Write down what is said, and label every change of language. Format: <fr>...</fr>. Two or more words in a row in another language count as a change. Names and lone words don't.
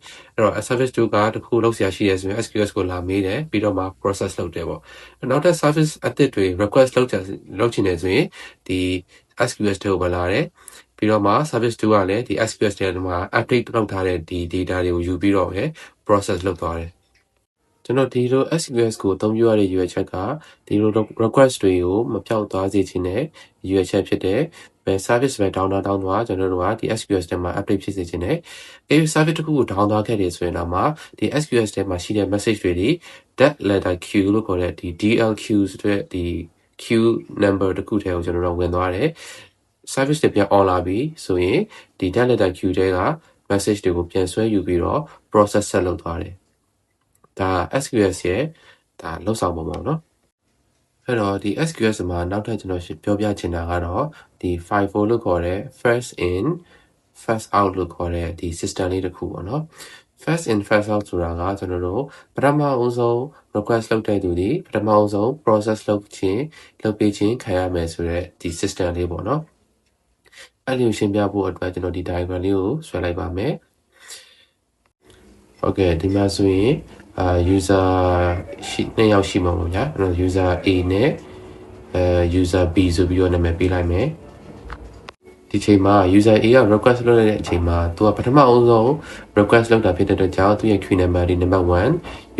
<my>အဲ့တော့ service 2ကတခုလုပ်ဆရာရှိတယ်ဆိုရင် SQS ကိုလာမေးတယ်ပြီးတော့မှ process လုပ်တယ်ပေါ့နောက်ထပ် service အသစ်တွေ request လုပ်ချင်တယ်ဆိုရင်ဒီ SQS တွေကိုဝင်လာတယ်ပြီးတော့မှ service 2ကလည်းဒီ SQS တွေမှာ update လုပ်ထားတဲ့ဒီ data တွေကိုယူပြီးတော့ပဲ process လုပ်သွားတယ်ကျွန်တော်ဒီ လို SQS ကိုအသုံးပြုရတဲ့ရွေးချက်ကဒီလို request တွေကိုမပြောက်သွားစေချင်တဲ့ရွေးချက်ဖြစ်တဲ့ဘယ် service ပဲ down သွားကျွန်တော်တို့ကဒီ SQS ထဲမှာ update ဖြစ်စေချင်တယ်အဲဒီ service တစ်ခုကို down သွားခဲ့တယ် ဆိုရင်တော့မှဒီ SQS ထဲမှာရှိတဲ့ message တွေဒီ</my> <en>that letter queue</en> <my>လို့ခေါ်တဲ့ဒီ DLQ ဆိုတဲ့ဒီ</my> <en>queue number</en> <my>တစ်ခုထဲကိုကျွန်တော်တို့ဝင်သွားတယ်service တွေပြန် on လာပြီဆို ရင်ဒီ</my> <en>data queue</en> <my>တွေက message တွေကိုပြန်ဆွဲယူပြီးတော့ process ဆက်လုပ်သွားတယ်ဒါ SQS ရဲ့ဒါလောက်ဆောင်ပုံပေါ့နော်အဲ့ တော့ဒီ SQS မှာနောက်ထပ်ကျွန်တော်ပြောပြချင်တာကတော့ဒီ FIFO လို့ခေါ်တဲ့</my> <en>first in first out</en> <my>လို့ခေါ်တဲ့ဒီ system လေးတစ်ခုပေါ့နော်</my> <en>first in first out</en> <my>ဆိုတာကကျွန်တော်တို့ပထမအဆုံး request လုပ်တဲ့သူဒီပထမအဆုံး process လုပ်ပေးခြင်းခံရမယ်ဆိုတဲ့ဒီ system လေးပေါ့နော်အဲ့ဒီကိုရှင်းပြဖို့အတွက်ကျွန်တော်ဒီ diagram လေးကိုဆွဲလိုက်ပါမယ် ဟုတ်ကဲ့ဒီမှာဆိုရင်user နှစ်ယောက်ရှိမှာပေါ့ဗျာအဲ့တော့ user A နဲ့ user B ဆိုပြီးတော့နာမည်ပေးလိုက်မယ်ဒီချိန်မှာ user A က request လုပ်တဲ့အချိန်မှာသူကပထမအဆုံး request လုပ်တာဖြစ်တဲ့အတွက်ကြောင့်သူရဲ့</my> <en>queue number</en> <my>ဒီ number 1</my>